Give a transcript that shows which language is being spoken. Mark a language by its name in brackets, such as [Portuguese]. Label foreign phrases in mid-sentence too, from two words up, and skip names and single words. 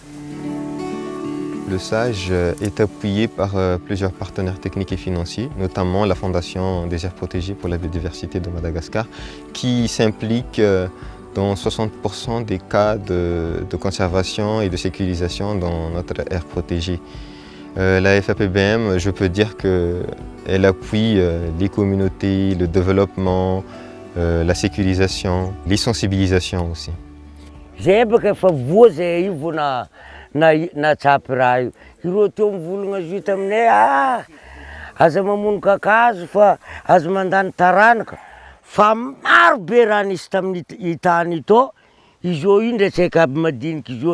[French] Le SAGE est appuyé par plusieurs partenaires techniques et financiers, notamment la Fondation des aires protégées pour la biodiversité de Madagascar, qui s'implique dans 60% des cas de conservation et de sécurisation dans notre aire protégée. La FAPBM, je peux dire qu'elle appuie les communautés, le développement, la sécurisation, les sensibilisations aussi. [Malagasy] Na tsapy raha io. Ireo teo mivolagna vita aminay, aza mamono kakazo fa aza mandany taranaka. Fa maro be raha nisy tamin'ny tany ito, izy io indray tsaiky aby madinika izy io.